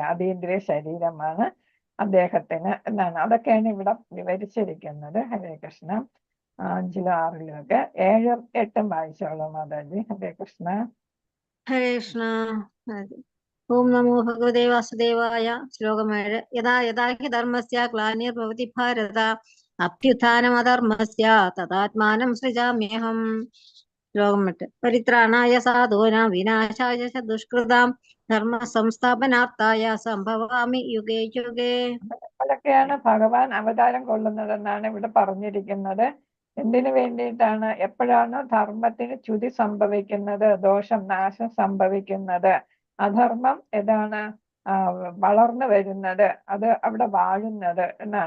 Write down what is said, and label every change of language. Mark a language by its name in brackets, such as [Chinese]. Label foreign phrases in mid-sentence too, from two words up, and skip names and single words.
[Malayalam] അതീന്ദ്രിയ ശരീരമാണ് അദ്ദേഹത്തിന് എന്നാണ്. അതൊക്കെയാണ് ഇവിടെ വിവരിച്ചിരിക്കുന്നത്. [Sanskrit] ഹരേ കൃഷ്ണ. [Malayalam] 5-ലും 6-ലും ഒക്കെ 7-ഉം 8-ഉം വായിച്ചോളൂ മാതാജി. [Sanskrit] ഹരേ കൃഷ്ണ. ഹരേ കൃഷ്ണ. ഓം നമോ ഭഗവതേ വാസുദേവായ. [Malayalam] ശ്ലോകം 7. [Sanskrit] യഥാ യഥാ ഹി ധർമ്മസ്യ ഗ്ലാനിർഭവതി ഭാരത അഭ്യുത്ഥാനമധർമ്മസ്യ തദാത്മാനം സൃജാമ്യഹം. [Malayalam] ശ്ലോകം 8. [Sanskrit] പരിത്രാണായ സാധൂനാം വിനാശായ ച ദുഷ്കൃതാം ധർമ്മ സംസ്ഥാപനാർത്ഥായ സംഭവാമി യുഗേ യുഗേ. [Malayalam] അതൊക്കെയാണ് ഭഗവാൻ അവതാരം കൊള്ളുന്നതെന്നാണ് ഇവിടെ പറഞ്ഞിരിക്കുന്നത്. എന്തിനു വേണ്ടിയിട്ടാണ്? എപ്പോഴാണ് ധർമ്മത്തിന് ച്യുതി സംഭവിക്കുന്നത്, ദോഷം നാശം സംഭവിക്കുന്നത്, അധർമ്മം ഏതാണ് വളർന്നു വരുന്നത്, അത് അവിടെ വാഴുന്നത് എന്നാണ്.